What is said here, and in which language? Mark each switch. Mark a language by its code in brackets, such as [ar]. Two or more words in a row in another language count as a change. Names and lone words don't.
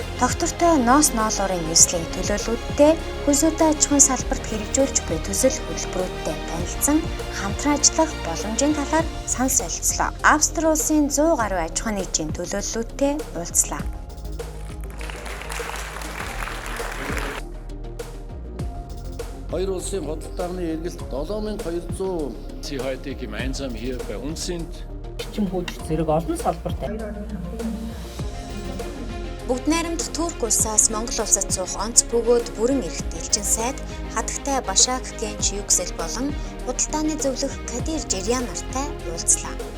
[mn] Доктортой ноос ноолуурын нислэг төлөөлөлттэй хөрс удаа аж ахуйн салбарт хэрэгжүүлж буй төсөл хөтөлбөрүүдтэй танилцсан хамтран ажиллах боломжийн талаар санал солилцлоо. Австри улсын 100 гаруй аж ахуйн нэгжийн төлөөлөлттэй уулзлаа. Хоёр улсын худалдааны эргэлт 7200. [de] Sie heute gemeinsam hier bei uns sind. [mn] Чим хөдөлгөх зэрэг олон салбартай. Бүгд найрамдах Турк улсаас Монгол улсад суух онц бөгөөд бүрэн эрхт элчин сайд хатагтай Башак Генч Yüksel болон худалдааны зөвлөх Кадир Жирян нартай уулзлаа.